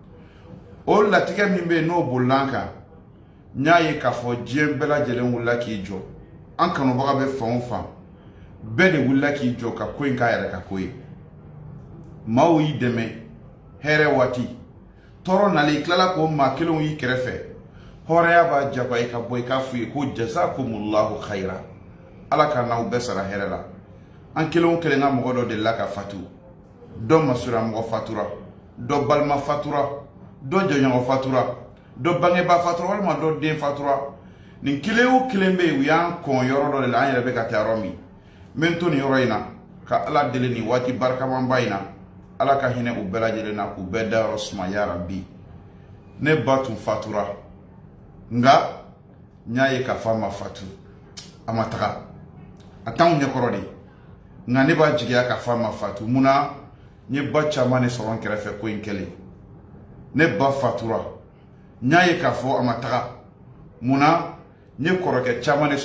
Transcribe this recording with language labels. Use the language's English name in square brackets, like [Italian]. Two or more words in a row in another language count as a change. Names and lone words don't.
[Bambara] O latigɛ min bɛ yen n'o bolila an kan, n y'a ye k'a fɔ diɲɛ bɛɛ lajɛlen wulila k'i jɔ. An kanubaga bɛ fan o fan, bɛɛ de wulila k'i jɔ ka ko in k'a yɛrɛ ka ko ye. Maaw y'i dɛmɛ hɛrɛ waati, tɔɔrɔ nalen i tilala k'o maa kelenw y'i kɛrɛfɛ. Hɔrɔnya b'a jagoya i ka bɔ i k'a f'u ye ko [Arabic] جزاكم الله خيرا. [Bambara] Ala ka n'aw bɛɛ sara hɛrɛ la. An kelen o kelen ka mɔgɔ dɔ delila ka fatu. Dɔ masura mɔgɔ fatura, dɔ balima fatura, dɔ jɛɲɔgɔn fatura, dɔ bangebaa fatura walima dɔ den fatura. Nin kelen o kelen bɛ yen u y'an kɔn yɔrɔ dɔ de la an yɛrɛ bɛ ka taa yɔrɔ min. N bɛ n to nin yɔrɔ in na ka ala deli ni waati barkaman bayina ala ka hinɛ u bɛɛ lajɛlen na k'u bɛɛ dayɔrɔ suma [Arabic] يا رب. [Bambara] Ne ba tun fatura nga nya ye ka fa ma fatu a ma taga a t'anw ɲɛkɔrɔ de nga ne b'a jigiya ka fa ma fatu muna n ye ba caman ne sɔrɔ n kɛrɛfɛ ko in kɛlen ne ba fatura nya ye ka fɔ a ma taga muna n ye kɔrɔkɛ caman ne